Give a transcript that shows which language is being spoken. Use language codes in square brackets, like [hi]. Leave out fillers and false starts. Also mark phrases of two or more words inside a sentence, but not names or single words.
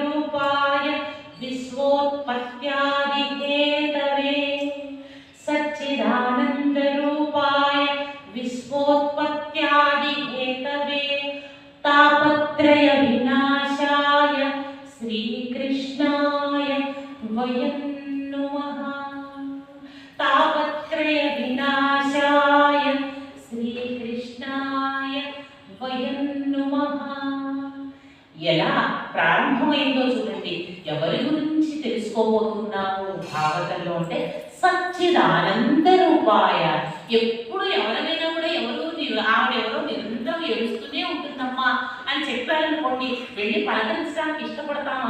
[sa] विश्वोत्पत्त्यादिहेतवे सच्चिदानन्दरूपाय विश्वोत्पत्त्यादिहेतवे तापत्रय विनाशाय श्रीकृष्णाय वयं नुमः। तापत्रय विनाशाय श्रीकृष्णाय वयं नुमः। [te] ఎలా ప్రారంభమైందో చూడండి. ఎవరి గురించి తెలుసుకోబోతున్నాము భాగవతంలో అంటే [sa] సచ్చిదానంద రూపాయ. [te] ఎప్పుడు ఎవరైనా కూడా ఆవిడెవరో నిరంతరం ఏడుస్తూనే ఉంటుందమ్మా అని చెప్పారనుకోండి, వెళ్ళి పలకరించడానికి ఇష్టపడతామా?